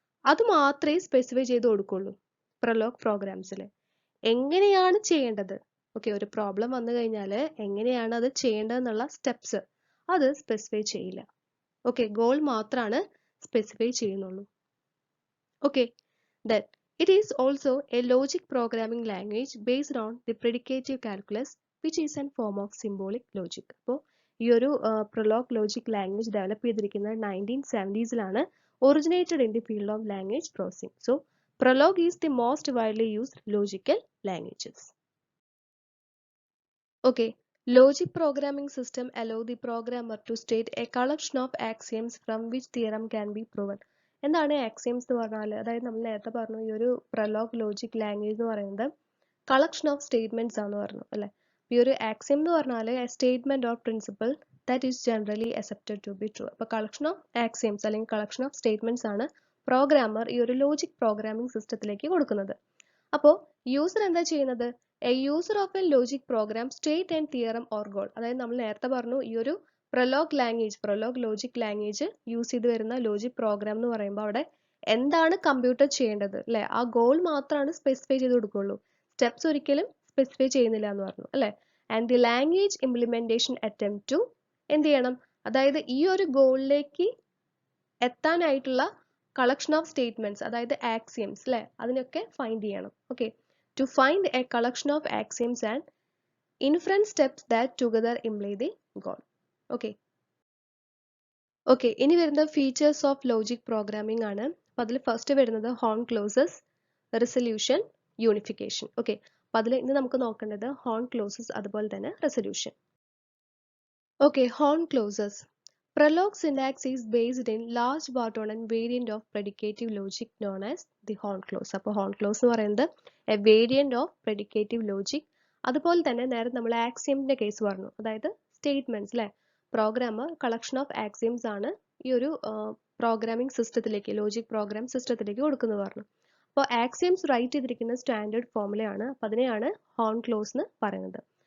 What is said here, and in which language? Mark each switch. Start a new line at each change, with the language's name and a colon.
Malayalam: അത് മാത്രമേ സ്പെസിഫൈ ചെയ്ത് കൊടുക്കുള്ളൂ Prolog പ്രോഗ്രാംസിൽ. എങ്ങനെയാണ് ചെയ്യേണ്ടത്, ഓക്കെ, ഒരു പ്രോബ്ലം വന്നു കഴിഞ്ഞാൽ എങ്ങനെയാണ് അത് ചെയ്യേണ്ടതെന്നുള്ള സ്റ്റെപ്സ് അത് സ്പെസിഫൈ ചെയ്യില്ല. ഓക്കെ, ഗോൾ മാത്രമാണ് സ്പെസിഫൈ ചെയ്യുന്നുള്ളൂ.
English: Okay, then it is also a logic programming language based on the predicative calculus which is a form of symbolic logic.
Malayalam: അപ്പോൾ ഈ ഒരു പ്രൊലോഗ് ലോജിക് ലാംഗ്വേജ് ഡെവലപ്പ് ചെയ്തിരിക്കുന്നത്
English: 1970s originated in the field of language processing. So Prolog is the most widely used logical languages. Okay, logic programming system allow the programmer to state a collection of axioms from which theorem can be proven.
Malayalam: എന്താണ് axioms എന്ന് പറഞ്ഞാൽ, അതായത് നമ്മൾ നേരത്തെ പറഞ്ഞു ഈ ഒരു prologue logic language എന്ന് പറയുന്നത് കളക്ഷൻ ഓഫ് സ്റ്റേറ്റ്മെന്റ്സ് ആണെന്ന് പറഞ്ഞു അല്ലെ. ഈ ഒരു ആക്സിയം എന്ന് പറഞ്ഞാൽ
English: A statement or principle that is generally accepted to be true.
Malayalam: അപ്പോൾ കളക്ഷൻ ഓഫ് ആക്സിയംസ് അല്ലെങ്കിൽ കളക്ഷൻ ഓഫ് സ്റ്റേറ്റ്മെന്റ്സ് ആണ് പ്രോഗ്രാമർ ഈ ഒരു ലോജിക് പ്രോഗ്രാമിംഗ് സിസ്റ്റത്തിലേക്ക് കൊടുക്കുന്നത്. അപ്പോൾ യൂസർ എന്താ ചെയ്യുന്നത്,
English: A user of a logic program state and theorem or goal.
Malayalam: അതായത് നമ്മൾ നേരത്തെ പറഞ്ഞു ഈ ഒരു പ്രൊലോഗ് ലോജിക് ലാംഗ്വേജ് യൂസ് ചെയ്ത് വരുന്ന ലോജിക് പ്രോഗ്രാം എന്ന് പറയുമ്പോൾ അവിടെ എന്താണ് കമ്പ്യൂട്ടർ ചെയ്യേണ്ടത് അല്ലെ, ആ ഗോൾ മാത്രമാണ് സ്പെസിഫൈ ചെയ്ത് കൊടുക്കുള്ളൂ. സ്റ്റെപ്സ് ഒരിക്കലും സ്പെസിഫൈ ചെയ്യുന്നില്ല എന്ന് പറഞ്ഞു അല്ലെ.
English: and the language implementation attempt to
Malayalam: എന്ത് ചെയ്യണം, അതായത് ഈ ഒരു ഗോളിലേക്ക് എത്താനായിട്ടുള്ള കളക്ഷൻ ഓഫ് സ്റ്റേറ്റ്മെന്റ്സ്, അതായത് ആക്സിയംസ് അല്ലെ, അതിനൊക്കെ ഫൈൻഡ് ചെയ്യണം.
English: Okay, to find a collection of axioms and inference steps that together imply the goal. Okay.
Malayalam: Okay, ഇനി വരുന്ന ഫീച്ചേഴ്സ് ഓഫ് ലോജിക് പ്രോഗ്രാമിംഗ് ആണ്. അപ്പോൾ അതിൽ ഫസ്റ്റ് വരുന്നത് horn closes, resolution, unification. Okay, അപ്പോൾ അതിൽ ഇന്ന് നമുക്ക് നോക്കേണ്ടത് ഹോൺ ക്ലോസസ് അതുപോലെ തന്നെ resolution. Okay, horn closes.
English: Prolog syntax is based in large part on a variant of predicative logic known as the horn clause. അപ്പോൾ horn clause
Malayalam: എന്ന് പറയുന്നത്
English: a variant of predicative logic.
Malayalam: അതുപോലെ തന്നെ നേരത്തെ നമ്മൾ ആക്സിയമിന്റെ case പറഞ്ഞു, അതായത് സ്റ്റേറ്റ്മെന്റ്സ് അല്ലെ. പ്രോഗ്രാമർ കളക്ഷൻ ഓഫ് ആക്സിയംസ് ആണ് ഈ ഒരു പ്രോഗ്രാമിംഗ് സിസ്റ്റത്തിലേക്ക്, ലോജിക് പ്രോഗ്രാം സിസ്റ്റത്തിലേക്ക് കൊടുക്കുന്നത് പറഞ്ഞു. അപ്പോൾ ആക്സിയംസ് റൈറ്റ് ചെയ്തിരിക്കുന്ന സ്റ്റാൻഡേർഡ് ഫോർമുലയാണ്, അപ്പോൾ അതിനെയാണ് ഹോൺ ക്ലോസ് എന്ന് പറയുന്നത്.